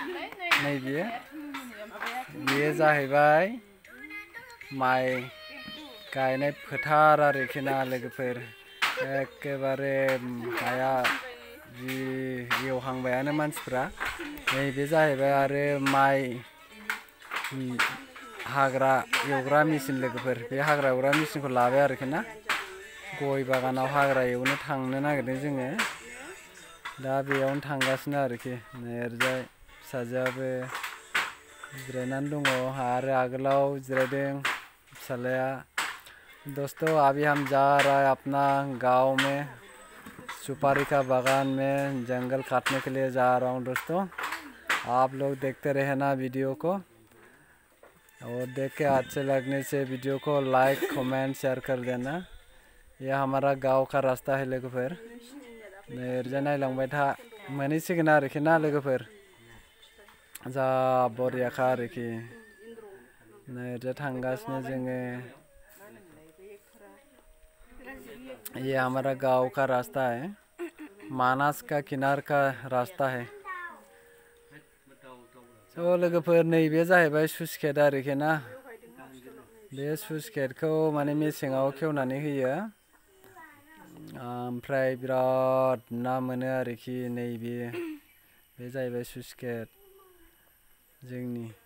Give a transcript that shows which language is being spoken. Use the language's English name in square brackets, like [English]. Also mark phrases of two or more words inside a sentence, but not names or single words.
[Bodo] बेयो जाहैबाय माइ गायनाय फोथार आरोखि ना लोगोफोर एखेबारे हाया जि एवहांबायानो मानसिफ्रा नैबे जाहैबाय आरो माइ हाग्रा एवग्रा मेचिन लोगोफोर बे हाग्रा एवग्रा मेचिनखौ लाबाय आरोखि ना गय बागानाव हाग्रा एवनो थांनो नागिरदों जोङो दा बेयावनो थांगासिनो आरोखि ओरैजाय फिसाजोआबो जिरायनानै दङ आरो आगोलाव जिरायदों [Hindi] फिसालाया दोस्तों अभी हम जा रहा है अपना गांव में सुपारी का बागान में जंगल काटने के लिए जा रहा हूँ दोस्तों आप लोग देखते रहना वीडियो को और देख के अच्छे लगने से वीडियो को [English] like comment share [Hindi] कर देना यह हमारा गांव का रास्ता है [Bodo] लोगोफोर ओरैजाय नायलांबाय था मोनहैसिगोन आरोखि ना लोगोफोर जा बरियाखा आरोखि ओरैजाय थांगासिनो जोङो [Hindi] ये हमारा गांव का रास्ता है मानस का किनार का रास्ता है [Bodo] स' लोगोफोर नैबे जाहैबाय [English] sluice gate [Bodo] आरोखि ना बे स्लुइस गेटखौ माने मेसेङाव खेवनानै होयो ओमफ्राय बिराद ना मोनो आरोखि नैबे बे जाहैबाय [English] sluice gate [Bodo] जोंनि